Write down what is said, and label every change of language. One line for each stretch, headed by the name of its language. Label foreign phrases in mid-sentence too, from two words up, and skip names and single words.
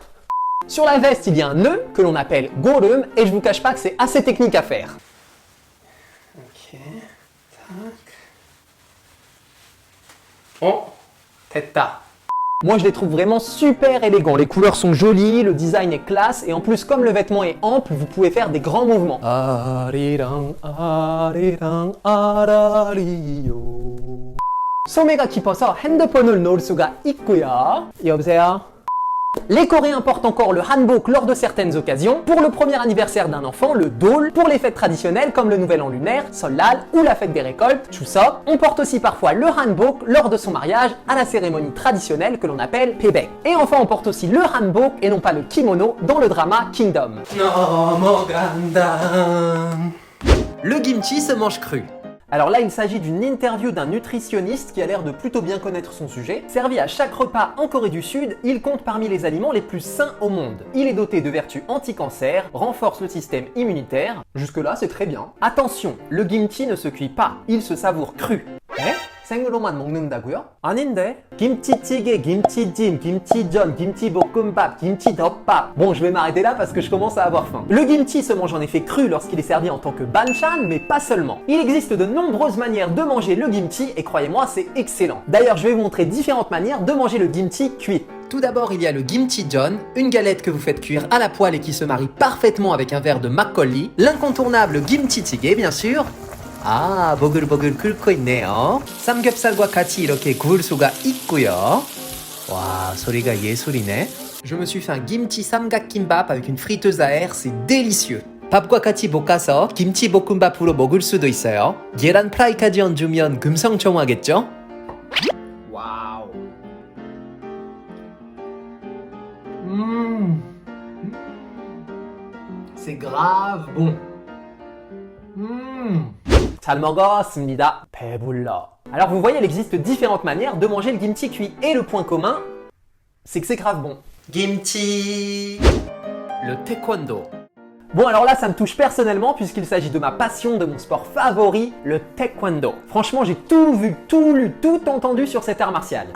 French: Sur la veste, il y a un nœud que l'on appelle gorum et je vous cache pas que c'est assez technique à faire. Ok, tac. Oh, teta. Moi, je les trouve vraiment super élégants. Les couleurs sont jolies, le design est classe et en plus, comme le vêtement est ample, vous pouvez faire des grands mouvements.
Korean: 아리랑 아리랑 아라리요. 소매가 깊어서 핸드폰을 넣을 수가 있고요. 여보세요?
French: Les Coréens portent encore le hanbok lors de certaines occasions, pour le premier anniversaire d'un enfant, le Dol, pour les fêtes traditionnelles comme le Nouvel An lunaire, Seollal ou la fête des récoltes, Chuseok. On porte aussi parfois le hanbok lors de son mariage à la cérémonie traditionnelle que l'on appelle Pebek. Et enfin on porte aussi le hanbok et non pas le kimono dans le drama Kingdom. Le kimchi se mange cru. Alors là, il s'agit d'une interview d'un nutritionniste qui a l'air de plutôt bien connaître son sujet. Servi à chaque repas en Corée du Sud, il compte parmi les aliments les plus sains au monde. Il est doté de vertus anti-cancer, renforce le système immunitaire. Jusque-là, c'est très bien. Attention, le kimchi ne se cuit pas, il se savoure cru.
Korean: 생으로만 먹는다고요? 아닌데? 김치찌개, 김치찜, 김치전, 김치볶음밥, 김치덮밥.
French: Bon, je vais m'arrêter là parce que je commence à avoir faim. Le kimchi se mange en effet cru lorsqu'il est servi en tant que banchan, mais pas seulement. Il existe de nombreuses manières de manger le kimchi et croyez-moi, c'est excellent. D'ailleurs, je vais vous montrer différentes manières de manger le kimchi cuit. Tout d'abord, il y a le kimchijeon, une galette que vous faites cuire à la poêle et qui se marie parfaitement avec un verre de makgeolli. L'incontournable kimchi찌개, bien sûr.
Korean: 아, 보글보글 끓고 있네요. 삼겹살과 같이 이렇게 구울 수가 있고요. 와, 소리가 예술이네.
French: Je me suis fait un kimchi samgakkimbap avec une friteuse à air, c'est délicieux.
Korean: 밥과 같이 볶아서 김치 볶음밥으로 먹을 수도 있어요. 계란 프라이까지 얹으면 금성첨화겠죠? 와우.
French: C'est grave bon.
Korean: 잘 먹었습니다. 배불러.
French: Alors vous voyez, il existe différentes manières de manger le kimchi cuit. Et le point commun, c'est que c'est grave bon. Kimchi. Le taekwondo. Bon alors là, ça me touche personnellement puisqu'il s'agit de ma passion, de mon sport favori, le taekwondo. Franchement, j'ai tout vu, tout lu, tout entendu sur cet art martial.